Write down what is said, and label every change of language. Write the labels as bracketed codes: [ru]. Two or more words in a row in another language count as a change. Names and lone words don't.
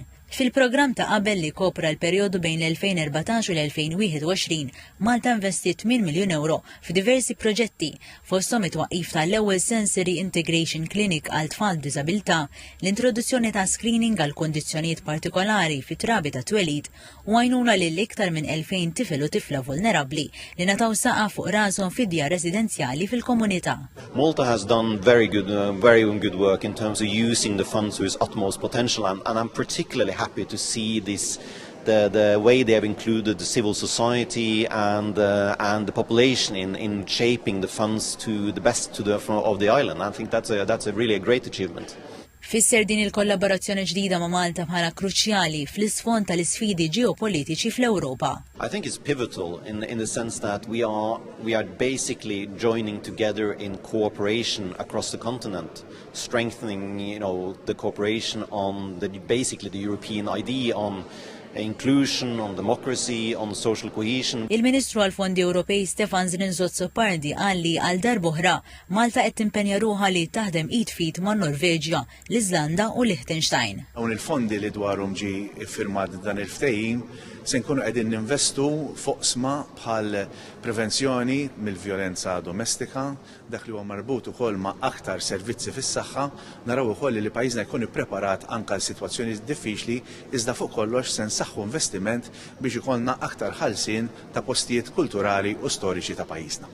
[mt] Fil-programm ta' qabel li kopra l-perjodu bejn l-2014 u l-2021, Malta investit 8 miljun euro f'diversi proġetti, fosthom it-twaqqif tal-ewwel Sensory Integration Clinic għal tfal b'diżabilità, l-introduzzjoni ta' screening għal kondizzjonijiet partikolari fit-trabi ta' twelid u għajnuna lil iktar minn 2000 tifel u tifla vulnerabbli li nataw saqa fuq rashom fid-djar residenzjali fil-komunità. [en] Malta has done very good work in terms of using the funds to its utmost potential, and I'm particularly happy to see this, the way they have included the civil society and the population in shaping the funds to the best of the island. I think that's really a great achievement. [mt] Fisser din il-kollaborazzjoni ġdida ma' Malta bħala kruċjali fl-isfond tal-isfidi ġeopolitiċi fl-Ewropa. [en] I think it's pivotal in the sense that we are basically joining together in cooperation across the continent, strengthening, the cooperation on basically the European idea on inclusion, on democracy, on social cohesion. [mt] Il-Ministru għal-Fondi Ewropej Stefan Zrinzotso-Pardi qal li għal darb'oħra Malta qed timpenja ruħha li taħdem id fit ma' Norveġja, l-Iżlanda u Liechtenstein. Hawn il-fondi li dwarhom ġie iffirmat dan il-ftehim se nkunu qegħdin ninvestu foqsma bħal prevenzjoni mill-vjolenza domestika, dak li huwa marbut ukoll ma' aktar servizzi fis-saħħa, naraw ukoll li pajjiżna jkun ippreparat anke għal sitwazzjoni diffiċli iżda fuq kollox se nsaħħu investiment biex ikollna aktar ħalsin ta' postijiet kulturali u storiċi ta' pajjiżna.